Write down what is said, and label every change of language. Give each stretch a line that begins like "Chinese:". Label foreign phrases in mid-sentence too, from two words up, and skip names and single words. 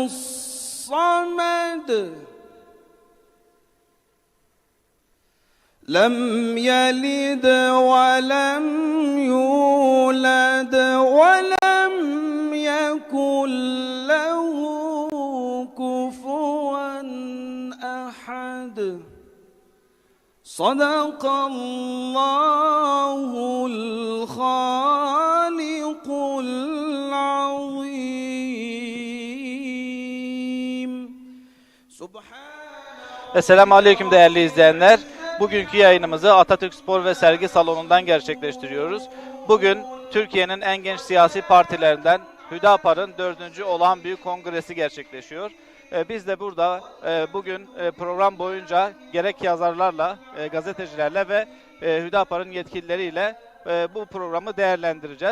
Arabic: الصمد لم يلد ولم يولد ولم يكن له كفوا أحد صدق الله الخالق العظيم
Turkish: Esselamu Aleyküm değerli izleyenler. Bugünkü yayınımızı Atatürk Spor ve Sergi Salonu'ndan gerçekleştiriyoruz. Bugün Türkiye'nin en genç siyasi partilerinden Hüdapar'ın 4. olağan büyük kongresi gerçekleşiyor. Biz de burada bugün program boyunca gerek yazarlarla, gazetecilerle ve Hüdapar'ın yetkilileriyle bu programı değerlendireceğiz.